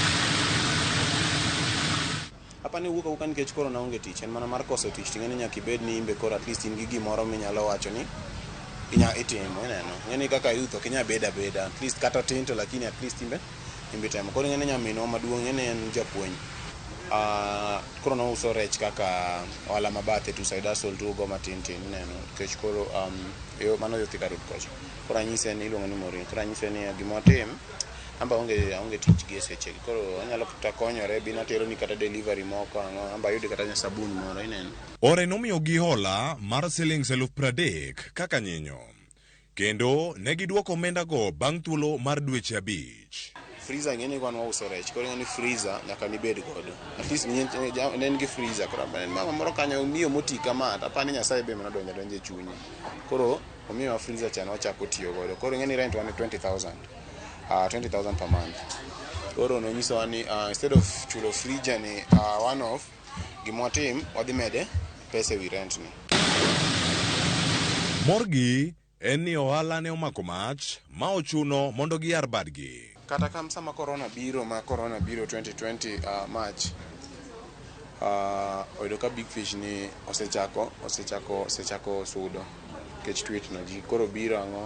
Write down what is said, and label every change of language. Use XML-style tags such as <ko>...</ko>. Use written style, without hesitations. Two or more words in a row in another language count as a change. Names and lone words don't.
<luo>Hapa ni wuka nikech koro naonge tich, en mana mar koso tich. Ting'eni nyaka ibed ni imbe koro</luo> <en>at least</en> <luo>in gi gimoro minyalo wacho ni inya itimo, ineno. Ng'eni kaka youth ok inya beda</luo> <en>at least</en> <luo>kata tin to lakini</luo> <en>at least</en> <luo>imbe temo. Koro ng'eni nyaminwa maduong' ng'eni en japuonj. Koro no uso rech kaka wala mabathe tu</luo> <en>side hustle</en> <luo>tu go matin ineno. Nikech koro yo mano yo Thika Road kocha. Koro anyise ni iluongo ni Morin. Koro anyise ni gimotim amba onge tich gi seche. Koro anyalo kata konyore bina tero ni kata delivery moko amba yudi kata nya sabun moro ineno. Ore nomiyo gi hola mar shillings 30,000 kaka nyinyo. Kendo ne giduoko omenda go bang' thuolo mar dweche 5. Freezer ng'eni kwan wauso rech. Koro ng'eni freezer nyaka nibed godo. At least ne en gi freezer. Koro mama moro kanyo miyo moti kama apani Nyasaye be manadonjo e chunye. Koro omiyo freezer cha nochako tiyo godo. Koro ng'eni rent wan 20,000. 20,000</luo> <en>per month.</en> <luo>Koro no nyiso ni</luo> <en>instead of</en> <luo>chulo freezer ni</luo> <en>one off,</en> <luo>gimotim wadhi mede pesa wi rent ni. Morgi en ni ohala ne omako mach ma ochuno mondo giyar badgi. Kata kam sama corona biro 2020 March, oyudo ka Big Fish ni osechako sudo kech tweet no ji koro biro ang'o.</luo>